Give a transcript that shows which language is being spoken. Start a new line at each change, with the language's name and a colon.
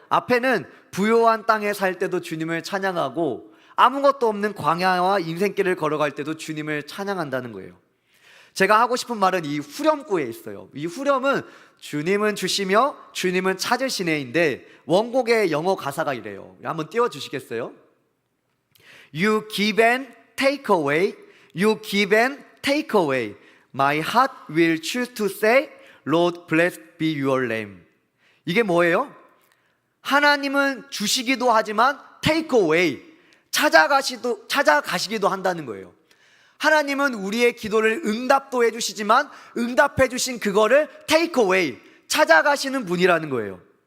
Korean: 앞에는 부요한 땅에 살 때도 주님을 찬양하고 아무것도 없는 광야와 인생길을 걸어갈 때도 주님을 찬양한다는 거예요. 제가 하고 싶은 말은 이 후렴구에 있어요. 이 후렴은 주님은 주시며 주님은 찾으시네인데 원곡의 영어 가사가 이래요. 한번 띄워주시겠어요?
English: You give and take away, you give and take away. My heart will choose to say, Lord blessed be your name.
Korean: 이게 뭐예요? 하나님은 주시기도 하지만 take away, 찾아가시기도 한다는 거예요. 하나님은 우리의 기도를 응답도 해주시지만 응답해 주신 그거를 take away, 찾아가시는 분이라는 거예요.